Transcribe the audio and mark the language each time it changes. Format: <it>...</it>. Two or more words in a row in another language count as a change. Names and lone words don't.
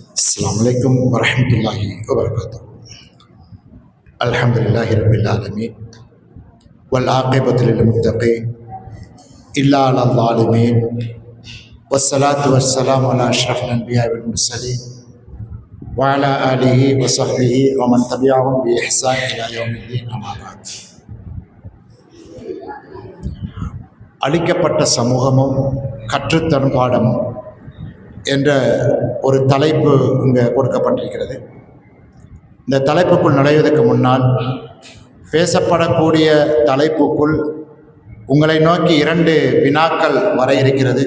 <ar>السلام عليكم ورحمة الله وبركاته. الحمد لله رب العالمين والعاقبة للمتقين إلا على الظالمين والصلاة والسلام على أشرف الأنبياء والمرسلين وعلى آله وصحبه ومن تبعهم بإحسان إلى يوم الدين أما بعد.</ar> <ta>அளிக்கப்பட்ட சமூகமும் கற்றுத்தரும் பாடமும் என்ற ஒரு தலைப்பு இங்கே கொடுக்கப்பட்டிருக்கிறது. இந்த தலைப்புக்குள் நுழைவதற்கு முன்னால் பேசப்படக்கூடிய தலைப்புக்குள் உங்களை நோக்கி 2 வினாக்கள் வர இருக்கிறது.</ta>